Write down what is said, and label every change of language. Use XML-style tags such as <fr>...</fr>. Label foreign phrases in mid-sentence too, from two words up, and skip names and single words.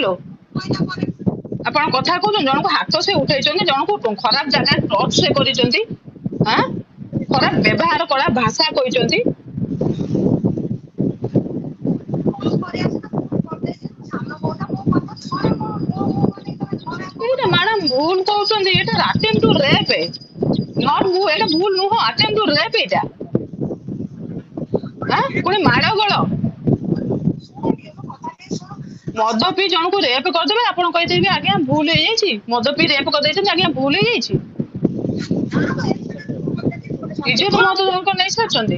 <or>ଆପଣ କଥା କହୁଛନ୍ତି, ଜଣକୁ ହାତ ସେ ଉଠେଇଛନ୍ତି, ଜଣକୁ ଖରାପ ଜାଗାରେ ଟଚ୍ ସେ କରିଛନ୍ତି, ଆଁ ଖରାପ ବ୍ୟବହାର ଖରାପ ଭାଷା କହିଛନ୍ତି। ଏଇଟା ମ୍ୟାଡାମ ଭୁଲ କହୁଛନ୍ତି, ଏଇଟା</or> <en>attempt to rape,</en> <or>ନଟ୍ ଏଇଟା ଭୁଲ ନୁହଁ,</or> <en>attempt to rape ଏଇଟା।</en> <or>ପୁଣି ମାଡ ଗୋଳ ମଦ ପିଇ ଜଣକୁ ରେପ କରିଦେବେ, ଆପଣ କହିଦେବେ ଆଜ୍ଞା ଭୁଲ ହେଇଯାଇଛି, ମଦ ପିଇ ରେପ କରିଦେଇଛନ୍ତି ଆଜ୍ଞା ଭୁଲ ହେଇଯାଇଛି। ଇଜ୍ଜତ ମତ ଜଣକ ନେଇ ସାରିଛନ୍ତି।</or>